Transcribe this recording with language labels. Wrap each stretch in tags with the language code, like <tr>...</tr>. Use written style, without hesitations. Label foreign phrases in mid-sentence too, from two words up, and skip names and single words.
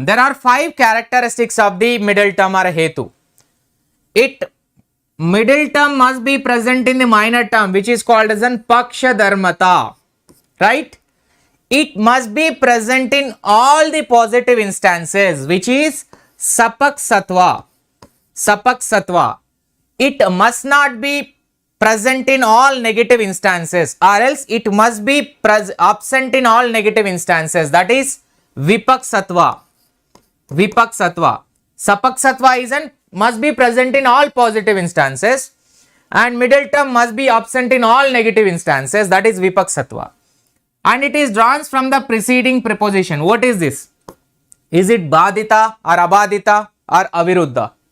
<en>There are 5 characteristics of the middle term or hetu. Middle term must be present in the minor term, which is called as an</en> <sa>paksha dharmata,</sa> <en>right? It must be present in all the positive instances, which is</en> <sa>sapak satva. Sapak satva.</sa> <en>It must not be present in all negative instances, or else it must be absent in all negative instances, that is</en> <sa>vipak satva. Vipak satva. Sapak satva</sa> <en>is an must be present in all positive instances, and middle term must be absent in all negative instances, that is</en> <sa>vipak satva.</sa> <en>And it is drawn from the preceding preposition. What is this? Is it badita or abadita or aviruddha?</en>